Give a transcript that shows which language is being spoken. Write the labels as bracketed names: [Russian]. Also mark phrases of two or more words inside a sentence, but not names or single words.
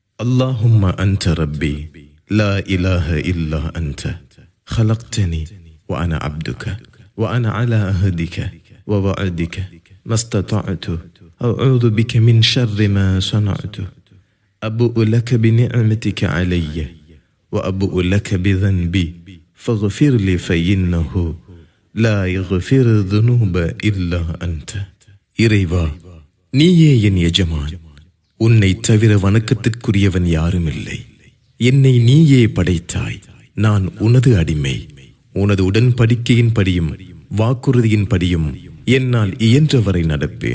[Arabic] اللهم أنت ربي لا إله إلا أنت خلقتني وأنا عبدك وأنا على عهدك ووعدك ما استطعت أعوذ بك من شر ما صنعت أبوء لك بنعمتك علي وأبوء لك بذنبي فاغفر لي فإنه لا يغفر الذنوب إلا أنت. [Tamil] இறைவா, நீயே என் எஜமான். உன்னை தவிர வணக்கத்திற்குரியவன் யாரும் இல்லை. என்னை நீயே படைத்தாய். நான் உனது அடிமை. உனது உடன்படிக்கையின் படியும் வாக்குறுதியின் படியும் என்னால் இயன்றவரை நடப்பேன்.